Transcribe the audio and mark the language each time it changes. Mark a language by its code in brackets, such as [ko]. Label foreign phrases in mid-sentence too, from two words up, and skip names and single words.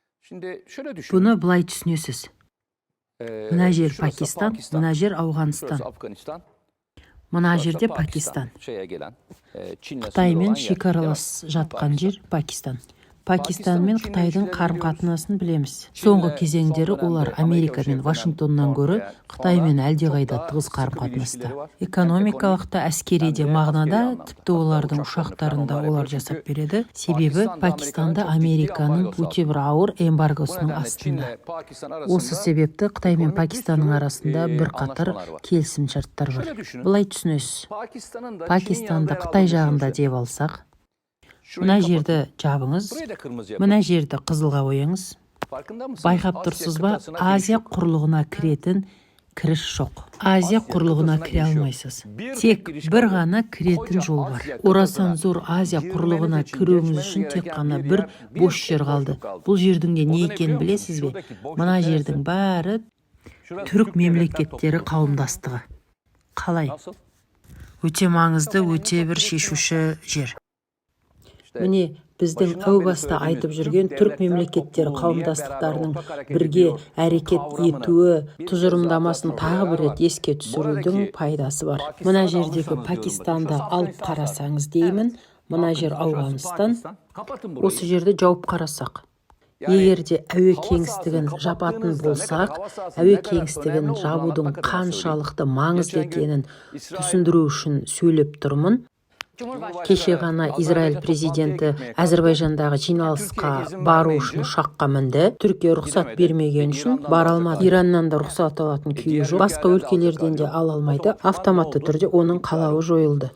[tr] Şimdi şöyle düşünün. [kk] Бұны былай түсінесіз. Мына жер [tr] Şurası [kk] Pakistan, mına yer Afganistan. [tr] Şurası Afganistan. [kk] Мына [tr] Şurası [kk] жерде [tr] da Pakistan. Şeye gelen. Çin'le sınırı [kk] Қытаймен [tr] olan yer, [kk] шекаралас [tr] değil mi? [kk] жатқан жер Pakistan. Pakistan мен [tr] Çin'le [kk] Қытайдың [tr] ilişkileri [kk] қарым-қатынасын білеміз. [tr] Çin'le [kk] Соңғы кезеңдері [tr] son dönemde [kk] олар [tr] Amerika [kk] Америка мен [tr] şerifinden [kk] Вашингтоннан [tr] sonra [kk] гөрі [tr] yani [kk] Қытаймен [tr] sonra [kk] әлдеқайда [tr] çok daha [kk] тығыз [tr] sıkı bir [kk] қарым-қатынаста. [tr] ilişkileri var. Hem [kk] Экономикалық та әскери [tr] hem [kk] де [tr] de [kk] мағынада [tr] askeri anlamda. [kk] тіпті [tr] Hatta [kk] олардың [tr] uçaklarını [kk] ұшақтарын да [tr] falan onlar [kk] олар [tr] yapıyor. [kk] жасап [tr] Çünkü [kk] береді. Себебі Пакистанда Американың өте бір ауыр [tr] Bu [kk] эмбаргосының [tr] nedenle [kk] астында. [tr] Çin'le Pakistan [kk] Осы [tr] arasında [kk] себепті Қытай мен [tr] ekonomik bir [kk] Пакистанның [tr] sürü, [kk] арасында бірқатар [tr] anlaşmalar var. [kk] келісімшарттар бар. [tr] Şöyle düşünün. [kk] Былай түсінесіз. [tr] Pakistan'ın da Çin'in [kk] Пакистанды [tr] yanında yer [kk] Қытай [tr] aldığını [kk] жағында [tr] düşünsek. [kk] деп алсақ, [tr] Şurayı [kk] мына [tr] kapatın. [kk] жерді жабыңыз, [tr] Burayı da kırmızı yapın. [kk] мына жерді қызылға бояңыз. [tr] Farkında mısınız? [kk] Байқап [tr] Asya [kk] тұрсыз ба, [tr] kıtasına giriş [kk] Азия [tr] yok. [kk] құрлығына кіретін кіріш жоқ. Азия құрлығына [tr] kıtasına [kk] кіре [tr] giriş yok. [kk] алмайсыз. [tr] Bir [kk] Тек [tr] tek giriş [kk] бір [tr] kaldı. [kk] ғана кіретін [tr] Koca [kk] жол бар. [tr] Asya [kk] Орасан [tr] kıtasına [kk] зор Азия [tr] girmeniz [kk] құрлығына [tr] için, [kk] кіруіңіз [tr] geçmeniz [kk] үшін тек [tr] gereken [kk] қана [tr] bir [kk] бір [tr] yer, bir [kk] бос [tr] tek [kk] жер қалды. [tr] boşluk kaldı. [kk] Бұл жердің де [tr] O [kk] не [tr] da ne [kk] екенін [tr] biliyor musunuz? [kk] білесіз бе? [tr] Şuradaki boşluk [kk] Мына [tr] neresi? [kk] жердің бәрі [tr] Şurası [kk] түрік [tr] Türk Devletler [kk] мемлекеттері [tr] Topluluğu. [kk] қауымдастығы. Қалай? [tr] Nasıl? [kk] Өте маңызды, өте бір шешуші жер. [tr] İşte [kk] Міне біздің [tr] başından [kk] әу [tr] beri [kk] баста [tr] söylediğimiz [kk] айтып жүрген [tr] Türk [kk] түрк [tr] Devletler [kk] мемлекеттері [tr] Topluluğu niye [kk] қауымдастықтарының [tr] beraber ortak hareket [kk] бірге [tr] ediyor [kk] әрекет [tr] kavramını [kk] етуі, [tr] bir kez [kk] тұжырымдамасын [tr] daha [kk] тағы бір рет [tr] hatırlayanlar var. [kk] еске түсірудің [tr] Buradaki [kk] пайдасы бар. [tr] Pakistan'ı [kk] Мына [tr] alırsanız [kk] жердегі [tr] diyorum bakın. [kk] Пакистанды [tr] Şurası [kk] алып [tr] Afganistan. [kk] қарасаңыз деймін, мына жер [tr] Şurası [kk] Ауғанстан. [tr] Pakistan. Kapatın burayı. [kk] Осы жерді жауып қарасақ, [tr] Yani [kk] егер де әуе [tr] hava [kk] кеңістігін [tr] sahasını [kk] жабатын [tr] kapattığınızda ne kadar [kk] болсақ, [tr] hava sahasının [kk] әуе [tr] ne kadar [kk] кеңістігін [tr] önemli olduğunu [kk] жабудың [tr] anlatmak adına söyleyeyim. [kk] қаншалықты маңызды [tr] Geçen gün [kk] екенін [tr] İsrail [kk] түсіндіру үшін сөйлеп тұрмын. Кеше ғана Израиль президенті Әзірбайжандағы жиналысқа бару үшін ұшаққа мінді. Түркия рұқсат бермеген үшін бара алмады. Ираннан да рұқсат алатын күйі жоқ. Басқа өлкелерден де ала алмайды. Автоматты түрде оның қалауы жойылды.